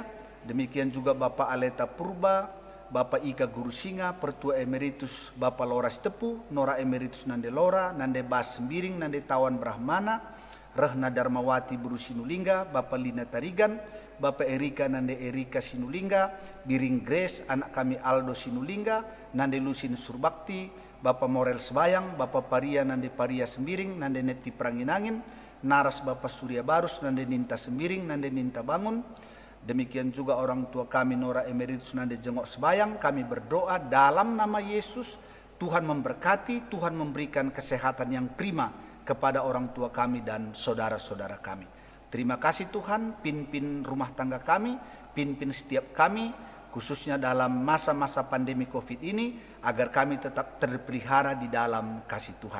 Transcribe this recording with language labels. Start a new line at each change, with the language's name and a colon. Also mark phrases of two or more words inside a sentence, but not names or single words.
Indonesian: Demikian juga Bapak Aleta Purba, Bapak Ika Guru Singa, Pertua Emeritus Bapak Lora Sitepu, Nora Emeritus Nande Lora, Nande Bas Sembiring, Nande Tawan Brahmana, Rehna Darmawati Buru Sinulingga, Bapak Lina Tarigan, Bapak Erika Nande Erika Sinulingga, Biring Grace, anak kami Aldo Sinulingga, Nande Lusin Surbakti, Bapak Morel Sebayang, Bapak Paria Nande Paria Sembiring, Nande Neti Pranginangin, Naras Bapak Surya Barus, Nande Ninta Sembiring, Nande Ninta Bangun. Demikian juga orang tua kami Nora Emeritus Nande Jengok Sebayang. Kami berdoa dalam nama Yesus, Tuhan memberkati, Tuhan memberikan kesehatan yang prima kepada orang tua kami dan saudara-saudara kami. Terima kasih Tuhan, pimpin rumah tangga kami, pimpin setiap kami, khususnya dalam masa-masa pandemi COVID ini, agar kami tetap terpelihara di dalam kasih Tuhan.